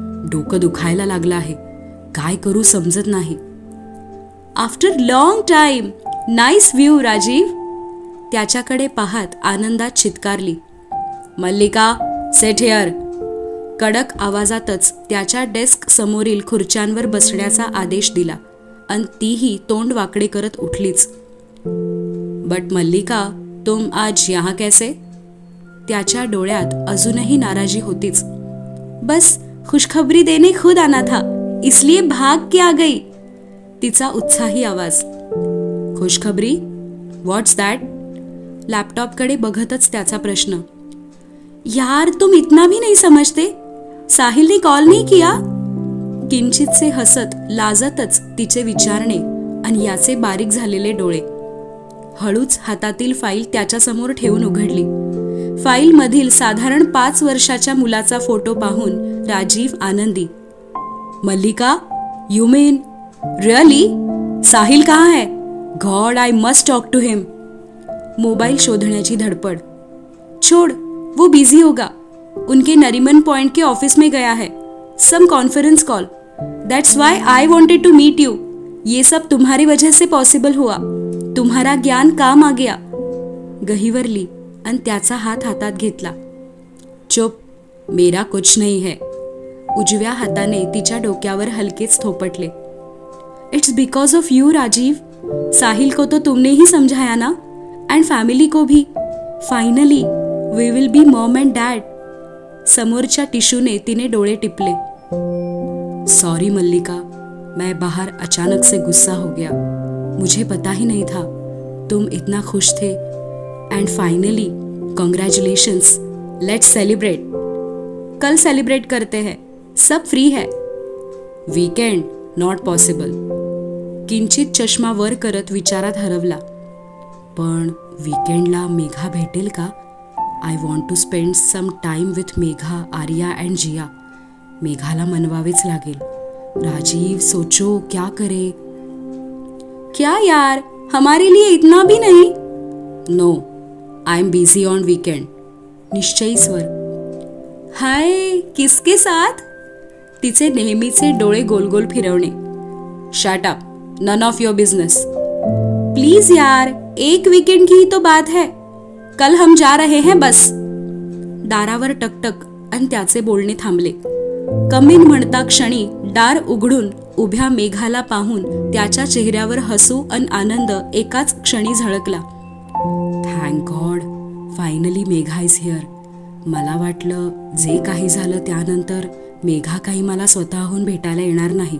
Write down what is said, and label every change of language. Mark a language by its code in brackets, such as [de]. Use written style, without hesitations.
[mr] डोकं दुखायला लागलं आहे. काय करू समजत नाही. [en] After long time. Nice view [mr] Rajiv. त्याच्याकडे पाहत आनंदात चित्कारली, मल्लिका, [en] Sit here. [mr] कडक आवाजातच त्याच्या डेस्क समोरील खुर्च्यांवर बसण्याचा आदेश दिला आणि तीही तोंड वाकडे करत उठलीच. [hi] बट मल्लिका, तुम आज यहाँ कैसे? [mr] त्याच्या डोळ्यात अजूनही नाराजी होतीच. [hi] बस खुशखबरी देने खुद आना था, इसलिए भाग के आ गई. [mr] तिचा उत्साही आवाज. खुशखबरी? [en] What's that? [mr] लॅपटॉपकडे बघतच त्याचा प्रश्न. [hi] यार, तुम इतना भी नहीं समझते. साहिल ने कॉल नहीं किया. [mr] किंचितसे हसत लाजतच तिचे विचारणे आणि याचे बारीक झालेले डोळे. हळूच हातातील फाईल त्याच्यासमोर ठेवून उघडली. फाईल मधील साधारण 5 वर्षाच्या मुलाचा फोटो पाहून राजीव आनंदी. [en] Mallika, you mean really? [hi] साहिल कहाँ है? [en] God, I must talk to him. [mr] Mobile शोधण्याची धडपड. [hi] छोड़, वो बिजी होगा. उनके नरीमन पॉइंट के ऑफिस में गया है. [en] Some conference call. That's why I wanted to meet you. [hi] ये सब तुम्हारी वजह से पॉसिबल हुआ. तुम्हारा ज्ञान काम आ गया. [mr] गहिवरली आणि त्याचा हात हातात घेतला. [hi] चुप, मेरा कुछ नहीं है. [mr] उजव्या हाताने तिच्या डोक्यावर हलकेच थोपटले. [en] It's because of you Rajiv. [hi] साहिल को तो तुमने ही समझाया ना, एंड फैमिली को भी. [en] Finally we will be mom and dad. [mr] समोरच्या टिशूने तिने डोळे टिपले. [hi] सॉरी मल्लिका, मैं बाहर अचानक से गुस्सा हो गया. मुझे पता ही नहीं था तुम इतना खुश थे. [en] And finally congratulations. Let's celebrate. [hi] कल सेलिब्रेट करते हैं, सब फ्री है. [en] Weekend not possible. [mr] किंचित चष्मा वर करत विचारात हरवला. पण वीकेंडला मेघा भेटेल का? [en] I want to spend some time with Megha, Arya and Jiya. [mr] मेघाला मनवावेच लागेल. राजीव, [hi] सोचो क्या करे. क्या यार, हमारे लिए इतना भी नहीं. [en] No, I am busy on weekend. [mr] निश्चयी स्वर. [hi] हाय, किसके साथ? [mr] तिचे नेहमीचे डोळे गोल गोल फिरवणे. [en] Shut up, none of your business. [hi] Please यार, एक वीकेंड की ही तो बात है. कल हम जा रहे हैं बस. [mr] दारावर टकटक आणि त्याचे बोलणे थांबले. कमीन म्हणता क्षणी दार उघडून उभ्या मेघाला पाहून त्याच्या चेहऱ्यावर हसू आणि आनंद एकाच क्षणी झळकला. [en] Thank god, finally Megha is here. [mr] मला वाटलं जे काही झालं त्यानंतर मेघा काही मला स्वतःहून भेटायला येणार नाही.